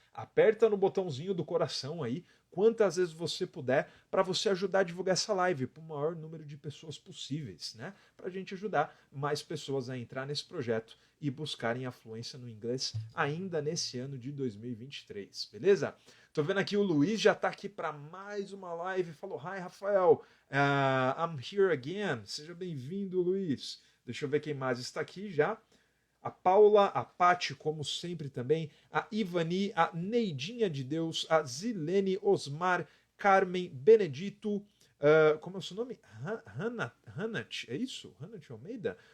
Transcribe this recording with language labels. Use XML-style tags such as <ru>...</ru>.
<pt>Aperta no botãozinho do coração aí, quantas vezes você puder, para você ajudar a divulgar essa live para o maior número de pessoas possíveis, né? Para a gente ajudar mais pessoas a entrar nesse projeto e buscarem a fluência no inglês ainda nesse ano de 2023, beleza? Tô vendo aqui o Luiz já está aqui para mais uma live. Falou:</pt> <en>Hi, Rafael, I'm here again.</en> <pt>Seja bem-vindo, Luiz. Deixa eu ver quem mais está aqui já. A Paula, a Pati, como sempre também, a Ivani, a Neidinha de Deus, a Zilene, Osmar, Carmen, Benedito, como é o seu nome? Hanat, é isso? Hanat Almeida?</pt>